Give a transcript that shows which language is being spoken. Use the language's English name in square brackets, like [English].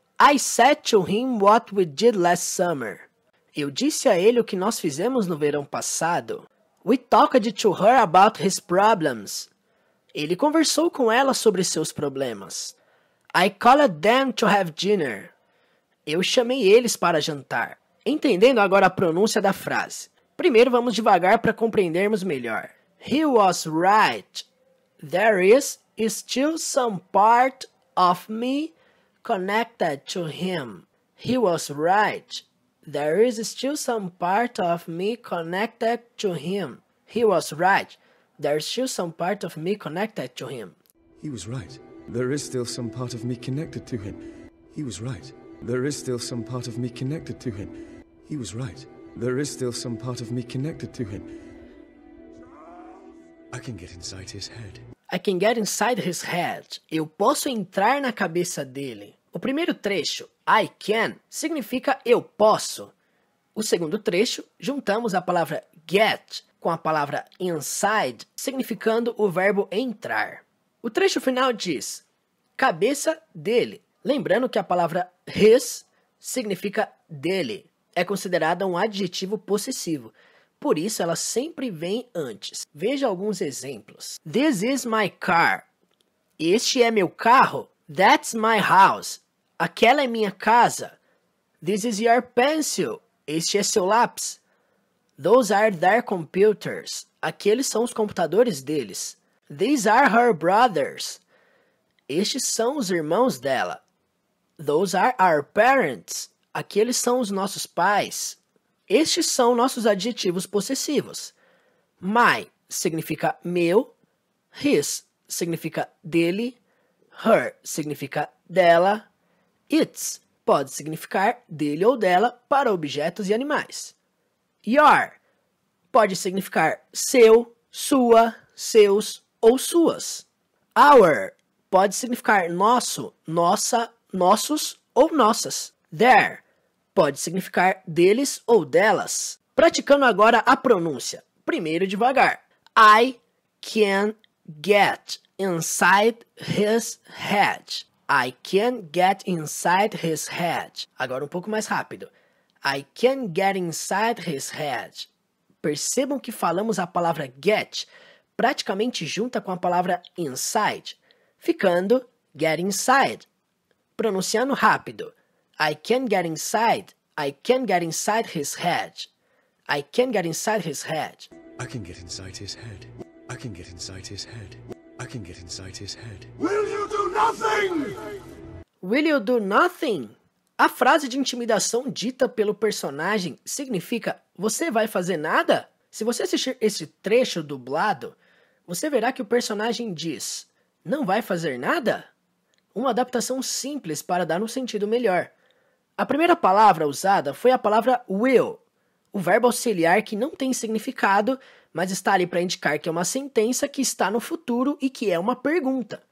[English] I said to him what we did last summer. [Portuguese] Eu disse a ele o que nós fizemos no verão passado. [English] We talked to her about his problems. [Portuguese] Ele conversou com ela sobre seus problemas. [English] I called them to have dinner. [Portuguese] Eu chamei eles para jantar. Entendendo agora a pronúncia da frase. Primeiro vamos devagar para compreendermos melhor. [English] He was right. There is still some part of me connected to him. He was right. There is still some part of me connected to him. He was right. There is still some part of me connected to him. He was right. There is still some part of me connected to him. He was right. There is still some part of me connected to him. He was right. There is still some part of me connected to him. I can get inside his head. I can get inside his head. [Portuguese] Eu posso entrar na cabeça dele. O primeiro trecho, I can, significa eu posso. O segundo trecho, juntamos a palavra get com a palavra inside, significando o verbo entrar. O trecho final diz, cabeça dele. Lembrando que a palavra his significa dele. É considerada um adjetivo possessivo. Por isso, ela sempre vem antes. Veja alguns exemplos. [English] This is my car. [Portuguese] Este é meu carro. [English] That's my house. [Portuguese] Aquela é minha casa. [English] This is your pencil. [Portuguese] Este é seu lápis. [English] Those are their computers. [Portuguese] Aqueles são os computadores deles. [English] These are her brothers. [Portuguese] Estes são os irmãos dela. [English] Those are our parents. [Portuguese] Aqueles são os nossos pais. Estes são nossos adjetivos possessivos. My significa meu. His significa dele. Her significa dela. Its pode significar dele ou dela para objetos e animais. Your pode significar seu, sua, seus ou suas. Our pode significar nosso, nossa, nossos ou nossas. Their pode significar deles ou delas. Praticando agora a pronúncia. Primeiro devagar. [English] I can get inside his head. I can get inside his head. [Portuguese] Agora um pouco mais rápido. [English] I can get inside his head. [Portuguese] Percebam que falamos a palavra get praticamente junta com a palavra inside, ficando get inside. Pronunciando rápido. [English] I can get inside. I can get inside his head. I can get inside his head. I can get inside his head. I can get inside his head. I can get inside his head. Will you do nothing? Will you do nothing? [Portuguese] A frase de intimidação dita pelo personagem significa você vai fazer nada? Se você assistir esse trecho dublado, você verá que o personagem diz não vai fazer nada? Uma adaptação simples para dar um sentido melhor. A primeira palavra usada foi a palavra will, o verbo auxiliar que não tem significado, mas está ali para indicar que é uma sentença que está no futuro e que é uma pergunta.